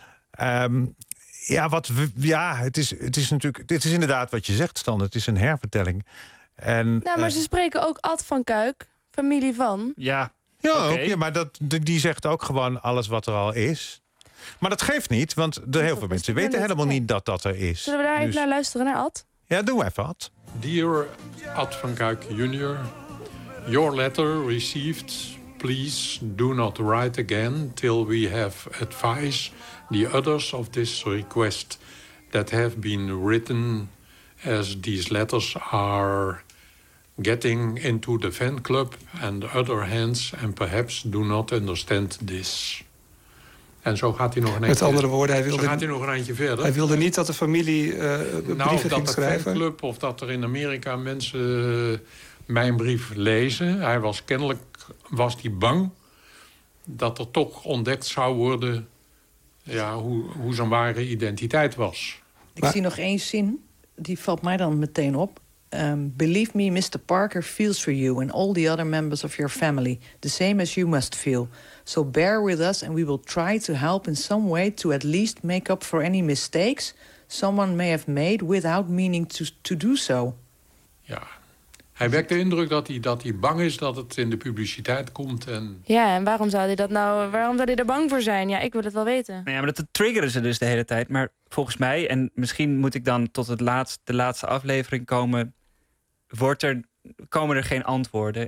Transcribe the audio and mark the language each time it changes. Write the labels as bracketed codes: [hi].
[nl] Het is natuurlijk, dit is inderdaad wat je zegt, Stan. Het is een hervertelling. En, nou, maar ze spreken ook Ad van Kuik, familie van. Ja. Ja, okay. Ook, ja, maar dat, die zegt ook gewoon alles wat er al is. Maar dat geeft niet, want er heel veel mensen weten helemaal niet dat dat er is. Zullen we daar even naar luisteren, naar Ad? Ja, doen we even, Ad. [en] Dear Ad van Kuik Jr., your letter received. Please do not write again till we have advised the others of this request that have been written, as these letters are getting into the fan club and other hands and perhaps do not understand this. [nl] En zo gaat hij nog een eindje. Met andere woorden, hij wilde, zo gaat hij nog een eindje verder. Hij wilde niet dat de familie brieven ging dat schrijven. Dat de fanclub of dat er in Amerika mensen mijn brief lezen. Hij was kennelijk bang dat er toch ontdekt zou worden, ja, hoe zijn ware identiteit was. Ik zie nog één zin, die valt mij dan meteen op. [en] Believe me, Mr. Parker feels for you and all the other members of your family the same as you must feel. So bear with us and we will try to help in some way to at least make up for any mistakes someone may have made without meaning to do so. [nl] Ja, hij wekt de indruk dat hij bang is dat het in de publiciteit komt. En ja, en waarom zou hij dat nou? Waarom zou hij er bang voor zijn? Ja, ik wil het wel weten. Ja, maar dat triggeren ze dus de hele tijd. Maar volgens mij, en misschien moet ik dan tot de laatste aflevering komen, komen er geen antwoorden.